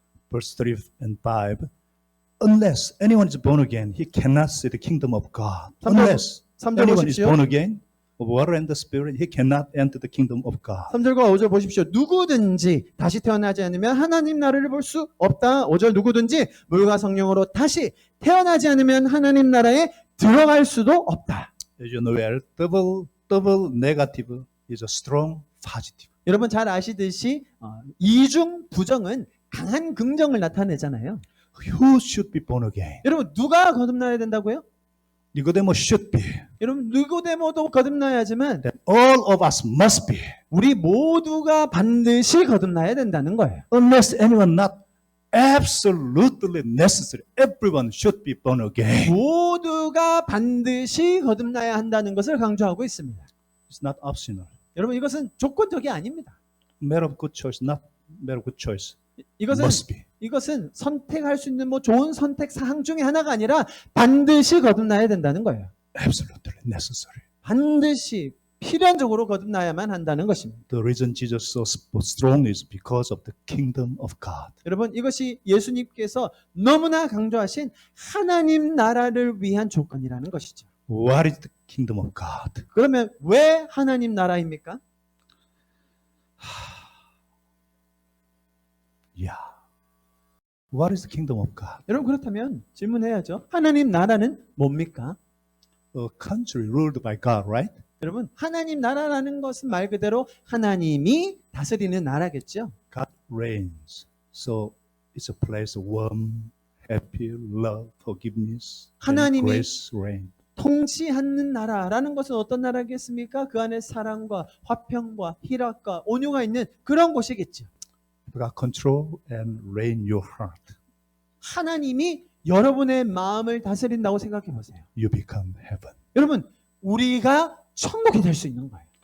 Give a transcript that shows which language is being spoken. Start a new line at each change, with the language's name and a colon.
English: Verse 3 and 5. Unless anyone is born again, he cannot see the kingdom of God. Unless
Korean: 3절
English: anyone is
Korean: 보십시오.
English: born again of water and the spirit, he cannot enter the kingdom of God.
Korean: 3절과 5절 보십시오. 누구든지 다시 태어나지 않으면 하나님 나라를 볼 수 없다. 5절 누구든지 물과 성령으로 다시 태어나지 않으면 하나님 나라에 들어갈 수도 없다.
English: As you know, well, double negative is a strong positive.
Korean: 여러분 잘 아시듯이 이중 부정은 강한 긍정을 나타내잖아요.
English: Who should be born again?
Korean: 여러분 누가 거듭나야 된다고요?
English: Nicodemus should be.
Korean: 여러분 니고데모도 거듭나야지만
English: That all of us must be.
Korean: 우리 모두가 반드시 거듭나야 된다는 거예요.
English: Unless anyone not absolutely necessary, everyone should be born again.
Korean: 모두가 반드시 거듭나야 한다는 것을 강조하고 있습니다.
English: It's not optional.
Korean: 여러분 이것은 조건적이 아닙니다.
English: Matter of good choice, not matter of good choice.
Korean: 이것은
English: Must be.
Korean: 이것은 선택할 수 있는 좋은 선택 사항 중에 하나가 아니라 반드시 거듭나야 된다는 거예요.
English: Absolutely necessary.
Korean: 반드시 필연적으로 거듭나야만 한다는 것입니다.
English: The reason Jesus so strong is because of the kingdom of God.
Korean: 여러분 이것이 예수님께서 너무나 강조하신 하나님 나라를 위한 조건이라는 것이죠.
English: What is the kingdom of God?
Korean: 그러면 왜 하나님 나라입니까?
English: Yeah. What is the kingdom of God?
Korean: 여러분 그렇다면 질문해야죠. 하나님 나라는 뭡니까?
English: A country ruled by God, right?
Korean: 여러분 하나님 나라라는 것은 말 그대로 하나님이 다스리는 나라겠죠.
English: God reigns. So it's a place of warm, happy, love, forgiveness, and
Korean: 하나님이
English: grace reign.
Korean: 통치하는 나라라는 것은 어떤 나라겠습니까? 그 안에 사랑과 화평과 희락과 온유가 있는 그런 곳이겠죠.
English: God control and reign your heart.
Korean: 하나님이 여러분의 마음을 다스린다고 생각해 보세요.
English: You become heaven.
Korean: 여러분 우리가 천국이 될 수 있는 거예요.